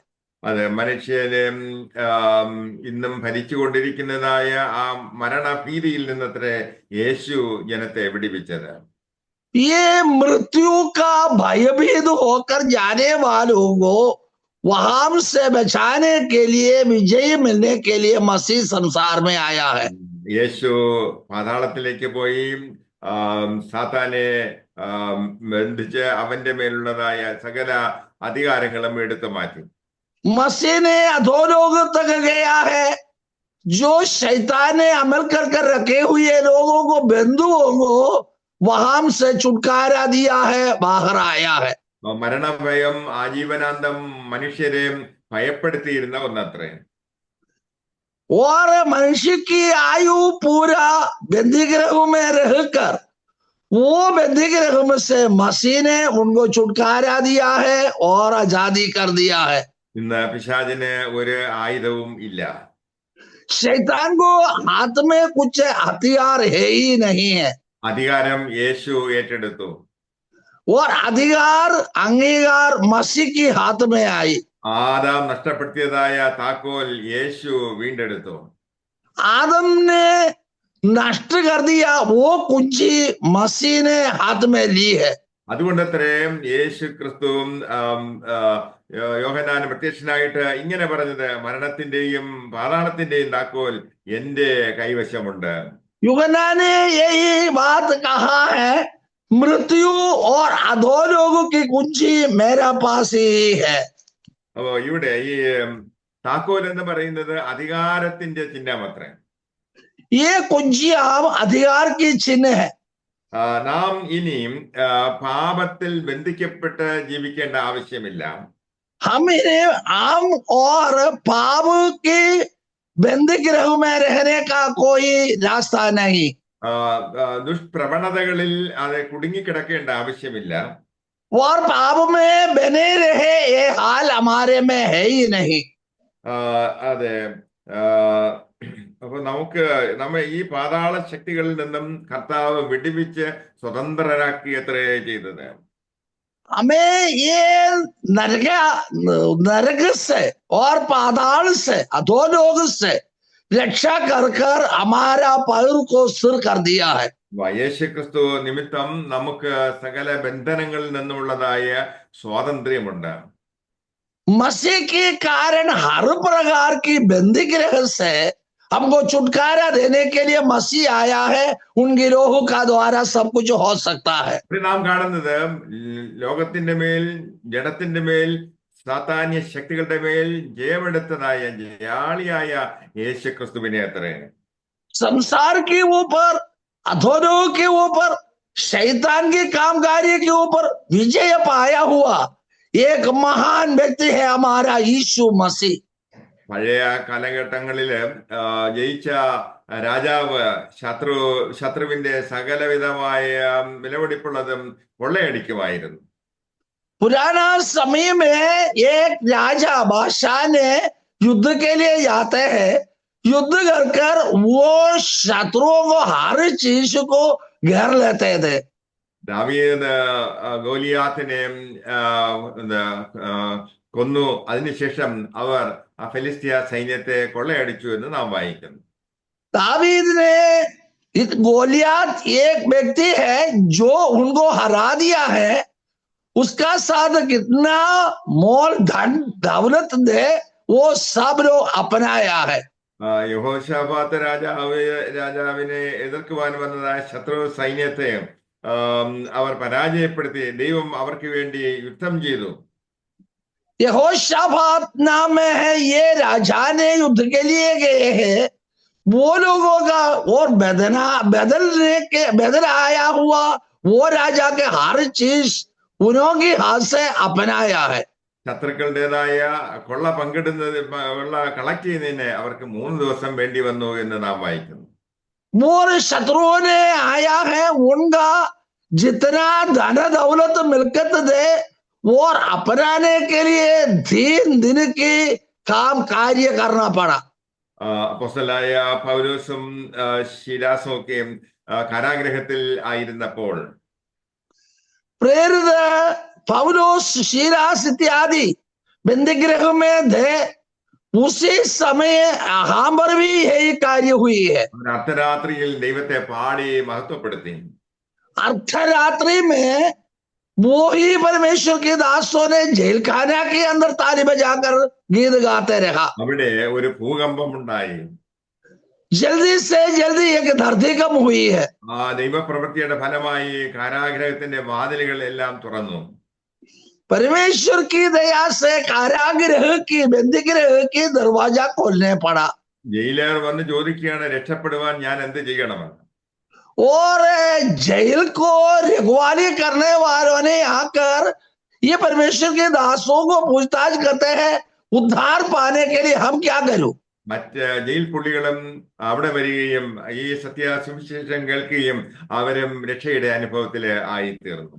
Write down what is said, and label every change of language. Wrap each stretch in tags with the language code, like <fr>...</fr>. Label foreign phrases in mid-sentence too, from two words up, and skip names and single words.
<ml>അതെ, മനുഷ്യനെ ഇന്നും ഭരിച്ചുകൊണ്ടിരിക്കുന്നതായ ആ മരണഭീതിയിൽ നിന്നത്രേ യേശു ജനത്തെ വിടിവിച്ചത്.</ml> <hi>ये मृत्यु का भयभीत होकर जाने वालों को वहां से बचाने के लिए, विजय मिलने के लिए मसीह संसार में आया है।</hi> <ml>യേശു പാതാളത്തിലേക്ക് പോയി സാത്താനെ ബന്ധിച്ച് അവന്റെ മേലുള്ളതായ സകല അധികാരങ്ങളും എടുത്തു മാറ്റി.</ml> <hi>मसीह ने अधोलोक तक गया है, जो शैतान ने अमल कर रखे हुए लोगों को, बंधुओं को वहां से छुटकारा दिया है, बाहर आया है।</hi> <ml>മരണഭയം ആജീവനാന്തം മനുഷ്യരെ ഭയപ്പെടുത്തിയിരുന്ന ഒന്നത്രേ.</ml> <hi>और मनुष्य की आयु पूरा बंदीगृह में रहकर वो बंदीगृह में से मसीह ने उनको छुटकारा दिया है और आजादी कर दिया है।</hi> <ml>ഇന്ന് പിശാചിന് ഒരു ആയുധവും ഇല്ല.</ml> <hi>शैतान को हाथ में कुछ हथियार है ही नहीं है।</hi> <ml>അധികാരം യേശു ഏറ്റെടുത്തു.</ml> <hi>और अधिकार, अंगीकार मसीह की हाथ में आई।</hi> <ml>ആദാം നഷ്ടപ്പെടുത്തിയതായ താക്കോൽ യേശു വീണ്ടെടുത്തു.</ml> <hi>आदम ने नष्ट कर दिया, वो कुंजी मसीह ने हाथ में ली है।</hi> <ml>അതുകൊണ്ടത്രയും യേശു ക്രിസ്തുവും യോഹന്നാന് പ്രത്യക്ഷനായിട്ട് ഇങ്ങനെ പറഞ്ഞത്, മരണത്തിന്റെയും പാതാളത്തിന്റെയും താക്കോൽ എന്റെ കൈവശമുണ്ട്.</ml> <hi>यूहन्ना ने यही बात कहा है, मृत्यु और अधोलोक की कुंजी मेरा पास ही है.</hi> <ml>അപ്പോ ഇവിടെ ഈ താക്കോൽ എന്ന് പറയുന്നത് അധികാരത്തിന്റെ ചിഹ്നമത്രേ.</ml> <hi>ये कुंजियां अधिकार की चिन्ह है.</hi> <ml>നാം ഇനിയും പാപത്തിൽ ബന്ധിക്കപ്പെട്ട് ജീവിക്കേണ്ട ആവശ്യമില്ല.</ml> <hi>हम इन्हें आम और पाप के बंदीगृह में रहने का कोई रास्ता नहीं.</hi> <ml>ദുഷ്പ്രവണതകളിൽ അത് കുടുങ്ങിക്കിടക്കേണ്ട ആവശ്യമില്ല.</ml> <hi>और पाप में बने रहे ये हाल हमारे में है ही नहीं.</hi> <ml>അതെ. അപ്പൊ നമ്മെ ഈ പാതാള ശക്തികളിൽ നിന്നും കർത്താവ് വിടുവിച്ച് സ്വതന്ത്രരാക്കിയത്രേ ചെയ്തത്.</ml> <hi>हमें ये नरक से और पाताल से अधोलोक से रक्षा कर कर हमारा पैर को सिर कर दिया है.</hi> <ml>യേശുക്രിസ്തു നിമിത്തം നമുക്ക് സകല ബന്ധനങ്ങളിൽ നിന്നുമുള്ളതായ സ്വാതന്ത്ര്യമുണ്ട്.</ml> <hi>मसीह के कारण हर प्रकार की बंदीगृह से हमको छुटकारा देने के लिए मसीह आया है. उन गिरोह का द्वारा सब कुछ हो सकता है.</hi> <ml>നാം കാണുന്നത് ലോകത്തിന്റെ മേൽ, ജഡത്തിന്റെ മേൽ, സാത്താന്യ ശക്തികളുടെ മേൽ ജയമെടുത്തതായ ജയാളിയായ യേശുക്രിസ്തുവിനെ അത്രേ.</ml> <hi>संसार के ऊपर, अधोलोक के ऊपर, शैतान के कामकार्य के ऊपर विजय पाया हुआ एक महान व्यक्ति है हमारा यीशु मसीह.</hi> <ml>പഴയ കാലഘട്ടങ്ങളില് ജയിച്ച രാജാവ് ശത്രുവിന്റെ സകലവിധമായ വിലപിടിപ്പുള്ളതും കൊള്ളയടിക്കുമായിരുന്നു.</ml> <hi>पुराना समय में एक राजा बादशाह ने युद्ध के लिए जाते हैं. युद्ध कर कर वो शत्रुओं को हर चीज को घेर लेते थे.</hi> <ml>ദാവീദ് ഗോലിയാത്തിനെ കൊന്നു. അതിനുശേഷം അവർ ആ ഫെലിസ്തീയ സൈന്യത്തെ കൊള്ളയടിച്ചു എന്ന് നാം വായിക്കുന്നു.</ml> <hi>दावीद ने गोलियात एक व्यक्ति है जो उनको हरा दिया है. उसका साथ कितना मोल धन दौलत दे वो सब लोग अपनाया है.</hi> <ml>യഹോശാഫാത്ത് രാജാവിനെ എതിർക്കുവാൻ വന്നതായ ശത്രു സൈന്യത്തെ അവർ പരാജയപ്പെടുത്തി ദൈവം അവർക്ക് വേണ്ടി യുദ്ധം ചെയ്തു.</ml> <hi>यहोशाफात नाम में है ये राजा ने युद्ध के लिए गए हैं. वो लोगों का और बदल आया हुआ वो राजा के हर चीज उन्होंने हाथ से अपनाया है.</hi> <ml>ശത്രുക്കളുടേതായ കൊള്ള കളക്ട് ചെയ്യുന്നതിന് അവർക്ക് 3 ദിവസം വേണ്ടി വന്നു എന്ന് നാം വായിക്കുന്നു.</ml> <hi>मोर शत्रुओं ने आया है, उनका जितना धन दौलत मिलकत दे और अपनाने के लिए 3 दिन की काम कार्य करना पड़ा.</hi> <ml>അപ്പോസ്തലനായ പൗലോസും ശീലാസും ഒക്കെ കാരാഗ്രഹത്തിൽ ആയിരുന്നപ്പോൾ</ml> <hi>प्रेरित पौलुस, शीलास इत्यादि बंदीगृह में थे. उसी समय यहाँ पर भी यही कार्य हुई है.</hi> <ml>അർദ്ധരാത്രിയിൽ ദൈവത്തെ പാടി മഹത്വപ്പെടുത്തി.</ml> <hi>अर्धरात्रि में वो ही परमेश्वर के दासों ने जेल खाना के अंदर ताली बजाकर गीत गाते रहा.</hi> <ml>അവിടെ ഒരു ഭൂകമ്പം ഉണ്ടായി.</ml> <hi>जल्दी से जल्दी एक धरती कम हुई है.</hi> <ml>ആ ദൈവപ്രവൃത്തിയുടെ ഫലമായി കാരാഗ്രഹത്തിന്റെ വാതിലുകൾ എല്ലാം തുറന്നു.</ml> <hi>परमेश्वर की दया से कारागृह की बंदीगृह की दरवाजा खोलने पड़ा.</hi> <ml>ജയിലർ വന്ന് ചോദിക്കുകയാണ്, രക്ഷപ്പെടുവാൻ ഞാൻ എന്ത് ചെയ്യണമെന്ന്.</ml> <hi>और जेल को रखवाली करने वालों ने आकर ये परमेश्वर के दासों को पूछताछ करते हैं, उद्धार पाने के लिए हम क्या करूं.</hi> <ml>മറ്റ് ജയിൽ പുള്ളികളും അവിടെ വരികയും ഈ സത്യസുവിശേഷം കേൾക്കുകയും അവരും രക്ഷയുടെ അനുഭവത്തില് ആയിത്തീർന്നു.</ml>